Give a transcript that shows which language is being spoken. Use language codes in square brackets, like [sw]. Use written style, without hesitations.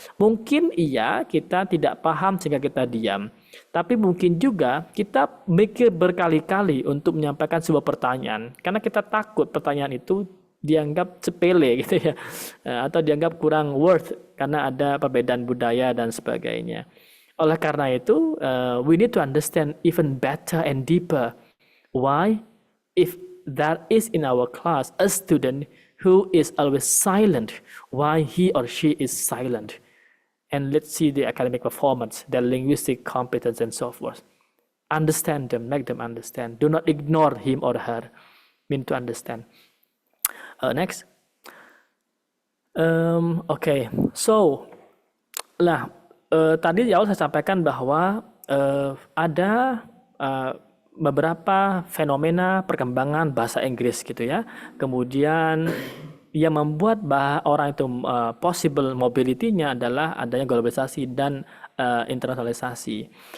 [id] Mungkin iya kita tidak paham sehingga kita diam. Tapi mungkin juga kita mikir berkali-kali untuk menyampaikan sebuah pertanyaan. Karena kita takut pertanyaan itu dianggap sepele gitu ya. Atau dianggap kurang worth karena ada perbedaan budaya dan sebagainya. Oleh karena itu, [en] we need to understand even better and deeper why, if there is in our class a student who is always silent, why he or she is silent. And let's see the academic performance, their linguistic competence and so forth. Understand them, make them understand. Do not ignore him or her. Mean to understand. Next. [id] Okay, so tadi di awal saya sampaikan bahwa ada beberapa fenomena perkembangan bahasa Inggris gitu ya. Kemudian yang membuat orang itu possible mobility-nya adalah adanya globalisasi dan internasionalisasi.